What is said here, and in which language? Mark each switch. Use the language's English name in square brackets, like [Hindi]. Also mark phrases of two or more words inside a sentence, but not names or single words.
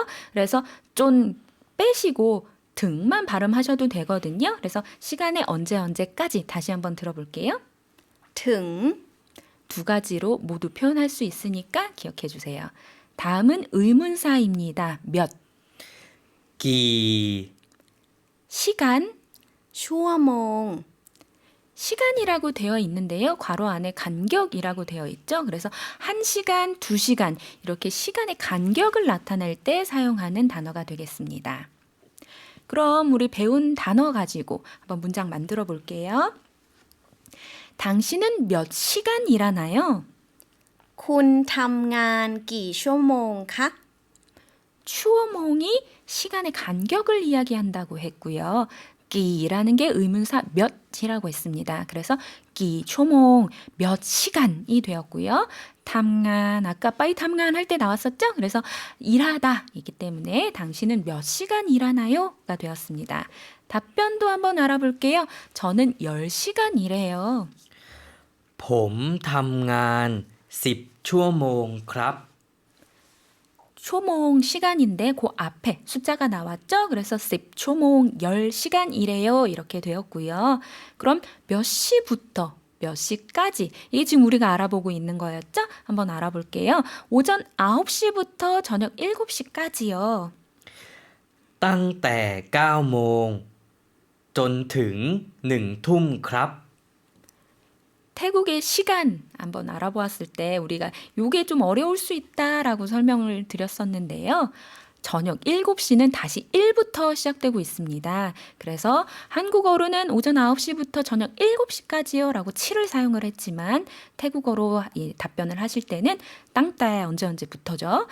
[Korean] 그래서 좀 빼시고 등만 발음하셔도 되거든요. 그래서 시간의 언제까지 다시 한번 들어볼게요. [Thai] ถึง [Korean] 두 가지로 모두 표현할 수 있으니까 기억해 주세요. 다음은 의문사입니다. 몇, [Thai] กี่ [Korean] 시간, [Thai] ชั่วโมง [Korean] 시간이라고 되어 있는데요. 괄호 안에 간격이라고 되어 있죠. 그래서 1시간, 2시간 이렇게 시간의 간격을 나타낼 때 사용하는 단어가 되겠습니다. 그럼 우리 배운 단어 가지고 한번 문장 만들어 볼게요. 당신은 몇 시간 일하나요? [Thai] คุณทำงานกี่ชั่วโมงคะ [Korean] 추어몽이 시간의 간격을 이야기한다고 했고요. 끼라는 게 의문사 몇이라고 했습니다. 그래서 [Thai] กี่ ชั่วโมง, [Korean] 몇 시간이 되었고요. 탐간, 아까 [Thai] ไปทำงาน [Korean] 할 때 나왔었죠? 그래서 일하다 이기 때문에 당신은 몇 시간 일하나요? 가 되었습니다. 답변도 한번 알아볼게요. 저는 10시간 일해요. [Thai] ผมทำงาน10 ชั่วโมงครับ [Korean] 초몽 시간인데 그 앞에 숫자가 나왔죠? 그래서 10 초몽 10시간이래요. 이렇게 되었고요. 그럼 몇 시부터 몇 시까지 이게 지금 우리가 알아보고 있는 거였죠? 한번 알아볼게요. 오전 9시부터 저녁 7시까지요. [Thai] ตั้งแต่ 9 โมง จนถึง 1 ทุ่มครับ [Korean] 태국의 시간 한번 알아보았을 때 우리가 요게 좀 어려울 수 있다라고 설명을 드렸었는데요. 저녁 7시는 다시 1부터 시작되고 있습니다. 그래서 한국어로는 오전 9시부터 저녁 7시까지요 라고 7을 사용을 했지만 태국어로 이 답변을 하실 때는 땅따 언제부터죠?